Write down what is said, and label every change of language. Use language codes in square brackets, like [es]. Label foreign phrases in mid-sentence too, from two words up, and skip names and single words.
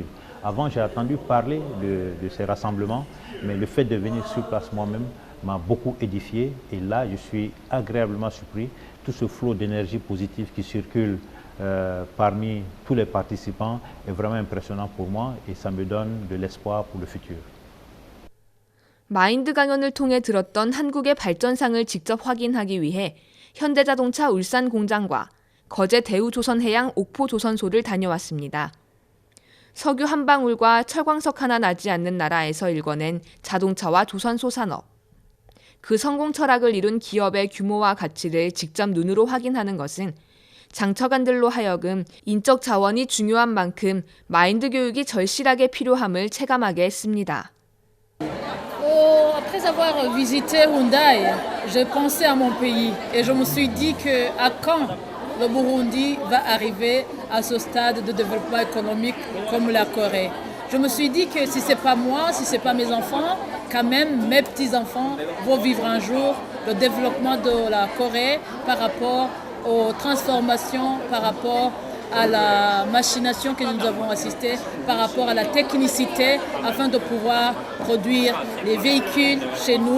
[fr] Avant, j'ai entendu parler de ces rassemblements, mais le fait de venir sur place moi-même m'a beaucoup édifié et là, je suis agréablement surpris. Tout ce flot d'énergie positive qui circule parmi tous les participants est vraiment impressionnant pour moi et ça me donne de l'espoir pour le futur. [ko] 마인드 강연을 통해 들었던 한국의 발전상을 직접 확인하기 위해 현대자동차 울산 공장과 거제 대우조선해양 옥포조선소를 다녀왔습니다. 석유 한 방울과 철광석 하나 나지 않는 나라에서 일궈낸 자동차와 조선소 산업. 그 성공 철학을 이룬 기업의 규모와 가치를 직접 눈으로 확인하는 것은 장차관들로 하여금 인적 자원이 중요한 만큼 마인드 교육이 절실하게 필요함을 체감하게 했습니다. [fr] Après avoir visité Hyundai, j'ai pensé à mon pays et je me suis dit qu'à quand le Burundi va arriver à ce stade de développement économique comme la Corée. Je me suis dit que si ce n'est pas moi, si ce n'est pas mes enfants, quand même mes petits-enfants vont vivre un jour le développement de la Corée par rapport aux transformations, par rapport à la machination que nous avons assistée, par rapport à la technicité, afin de pouvoir produire les véhicules chez nous.